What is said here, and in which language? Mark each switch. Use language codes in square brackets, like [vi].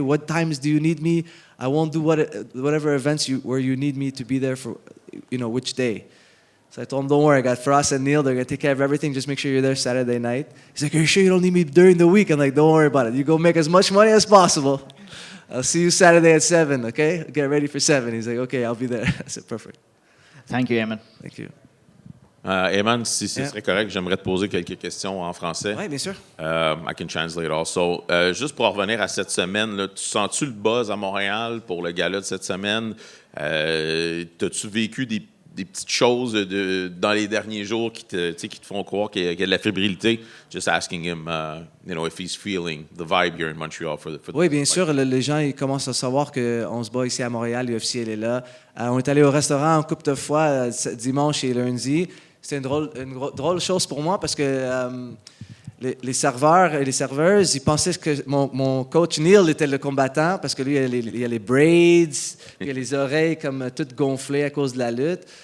[en] What times do you need me? I won't do whatever events where you need me to be there for, you know, which day. So I told him, don't worry, I got Frost and Neil. They're going to take care of everything. Just make sure you're there Saturday night. He's like, are you sure you don't need me during the week? I'm like, don't worry about it. You go make as much money as possible. I'll see you Saturday at 7, okay? Get ready for 7. He's like, okay, I'll be there. I said, perfect. Thank you, Aiemann. Thank you. [fr] Aiemann, si ce serait correct, j'aimerais te poser quelques questions en français. Oui, bien sûr. [en] I can translate also. [fr] Juste pour revenir à cette semaine, là, tu sens-tu le buzz à Montréal pour le gala de cette semaine? T'as-tu vécu des petites choses dans les derniers jours qui te font croire qu'il y a de la fébrilité? [en] Just asking him, you know, if he's feeling the vibe here in Montreal for the [fr] Oui, bien sûr. Les gens ils commencent à savoir qu'on se bat ici à Montréal. L'UFC, elle est là. On est allé au restaurant une couple de fois dimanche et lundi. C'était une drôle chose pour moi parce que les serveurs et les serveuses, ils pensaient que mon coach Neil était le combattant parce que lui, il y a les braids, il y a les oreilles comme toutes gonflées à cause de la lutte.